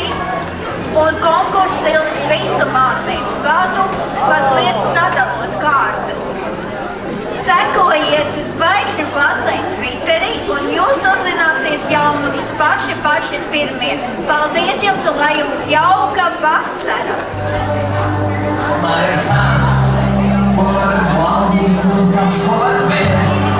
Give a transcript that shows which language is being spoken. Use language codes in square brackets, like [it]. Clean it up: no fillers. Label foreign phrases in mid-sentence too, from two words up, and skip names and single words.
[lv] Un konkurss ilgs visu mācību gadu, mazliet sadalot kārtas. Sekojiet zvaigžņu klasei Twitterī un jūs uzzināsiet jaunumus paši pirmie. Paldies jums un lai jums jauka vasara! [de] Meine Fans, vor allem, warum ich nur das Wort